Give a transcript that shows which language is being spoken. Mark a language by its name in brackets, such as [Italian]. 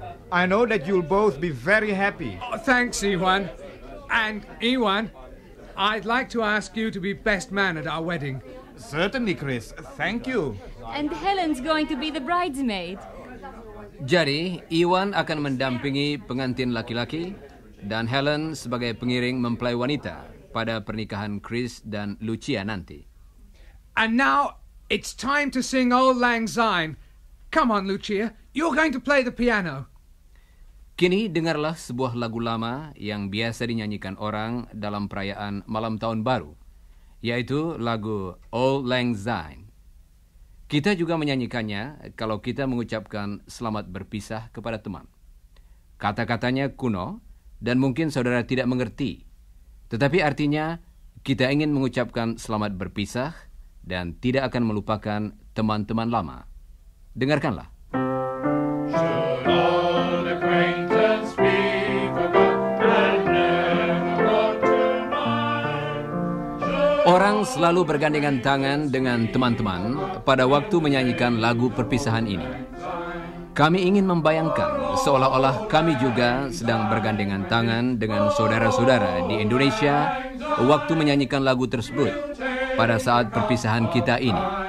[English] I know that you'll both be very happy. Oh, thanks, Iwan. And, Iwan, I'd like to ask you to be best man at our wedding. Certainly, Chris. Thank you. And Helen's going to be the bridesmaid. [Indonesian] Jadi, Iwan akan mendampingi pengantin laki-laki dan Helen sebagai pengiring mempelai wanita pada pernikahan Chris dan Lucia nanti. [English] And now, it's time to sing Auld Lang Syne. Come on, Lucia. You're going to play the piano. [Indonesian] Kini dengarlah sebuah lagu lama yang biasa dinyanyikan orang dalam perayaan malam tahun baru, yaitu lagu Auld Lang Syne. Kita juga menyanyikannya kalau kita mengucapkan selamat berpisah kepada teman. Kata-katanya kuno dan mungkin saudara tidak mengerti, tetapi artinya kita ingin mengucapkan selamat berpisah dan tidak akan melupakan teman-teman lama. Dengarkanlah. [English] Should old acquaintance be forgot and never brought to mind? [Indonesian] Orang selalu bergandengan tangan dengan teman-teman pada waktu menyanyikan lagu perpisahan ini. Kami ingin membayangkan seolah-olah kami juga sedang bergandengan tangan dengan saudara-saudara di Indonesia waktu menyanyikan lagu tersebut pada saat perpisahan kita ini.